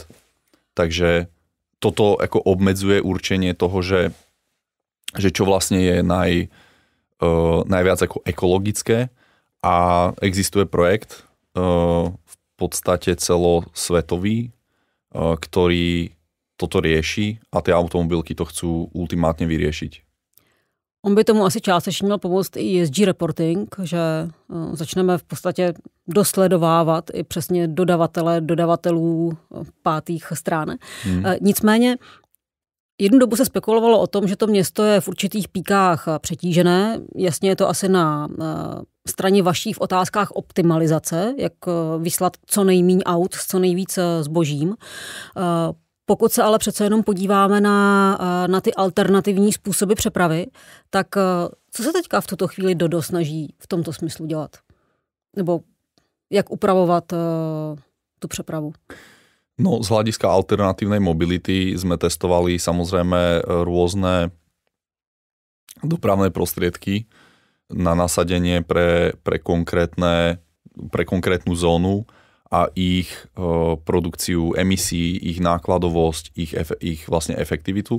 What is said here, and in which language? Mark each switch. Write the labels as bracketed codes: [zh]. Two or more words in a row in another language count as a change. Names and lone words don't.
[sk] Takže toto ako obmedzuje určenie toho, že čo vlastne je najviac ako ekologické a existuje projekt v podstate celosvetový, ktorý toto rieši a ty automobilky to chcú ultimátně vyriešiť. [cs] On by tomu asi částečně měl pomoct i [en] ESG reporting, [cs] že začneme v podstatě dosledovávat i přesně dodavatelů pátých stran. Nicméně jednu dobu se spekulovalo o tom, že to město je v určitých píkách přetížené. Jasně je to asi na straně vaší v otázkách optimalizace, jak vyslat co nejméně aut s co nejvíc zbožím. Pokud se ale přece jenom podíváme na ty alternativní způsoby přepravy, tak co se teďka v tuto chvíli Dodo snaží v tomto smyslu dělat? Nebo jak upravovat tu přepravu? [sk] No, z hľadiska alternatívnej mobility sme testovali samozrejme rôzne dopravné prostriedky na nasadenie pre konkrétnu zónu a ich produkciu emisí, ich nákladovosť, ich vlastne efektivitu.